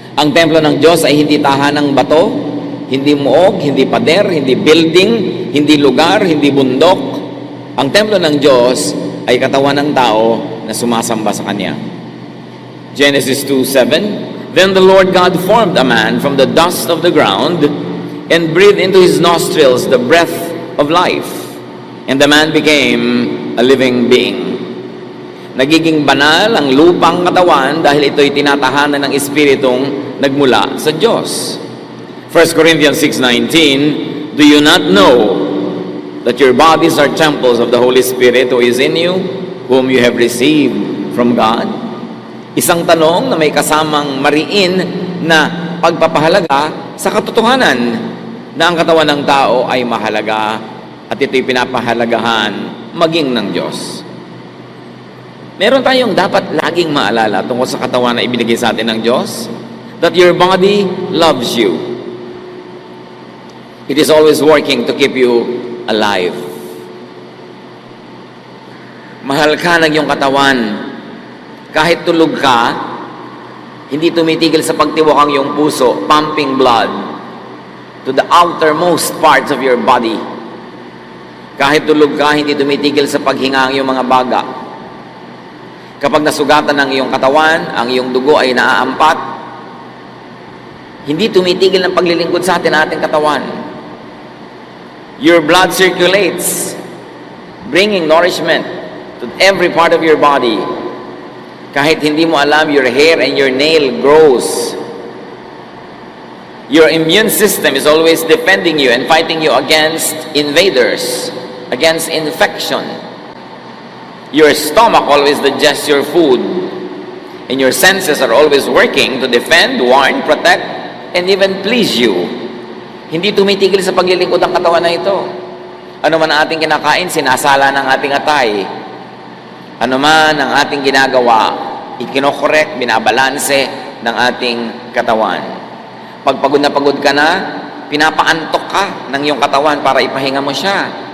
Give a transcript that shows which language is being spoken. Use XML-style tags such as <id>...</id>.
<tl>Ang templo ng Diyos ay hindi tahanang bato, hindi muog, hindi pader, hindi building, hindi lugar, hindi bundok. Ang templo ng Diyos ay katawan ng tao na sumasamba sa Kanya.</tl> <en>Genesis 2:7, Then the Lord God formed a man from the dust of the ground and breathed into his nostrils the breath of life, and the man became a living being.</en> <tl>Nagiging banal ang lupang katawan dahil ito'y tinatahanan ng Espiritong nagmula sa Diyos.</tl> <en>1 Corinthians 6:19, Do you not know that your bodies are temples of the Holy Spirit who is in you, whom you have received from God?</en> <tl>Isang tanong na may kasamang mariin na pagpapahalaga sa katotohanan na ang katawan ng tao ay mahalaga at ito'y pinapahalagahan maging ng Diyos. Meron tayong dapat laging maalala tungkol sa katawan na ibinigay sa atin ng Diyos,</tl> <en>that your body loves you. It is always working to keep you alive.</en> <tl>Mahal ka ng iyong katawan. Kahit tulog ka, hindi tumitigil sa pagtiwak ang iyong puso,</tl> <en>pumping blood to the outermost parts of your body.</en> <tl>Kahit tulog ka, hindi tumitigil sa paghinga ang iyong mga baga. Kapag nasugatan ng iyong katawan, ang iyong dugo ay naaampat, hindi tumitigil ng paglilingkod sa ating katawan.</tl> <en>Your blood circulates, bringing nourishment to every part of your body.</en> <tl>Kahit hindi mo alam,</tl> <en>your hair and your nail grows. Your immune system is always defending you and fighting you against invaders, against infection. Your stomach always digests your food, and your senses are always working to defend, warn, protect, and even please you.</en> <tl>Hindi tumitigil sa paglilingkod ang katawan na ito. Ano man ang ating kinakain, sinasala ng ating atay. Ano man ang ating ginagawa, ikinokorek, binabalanse ng ating katawan. Pag pagod ka na, pinapaantok ka ng iyong katawan para ipahinga mo siya.</tl>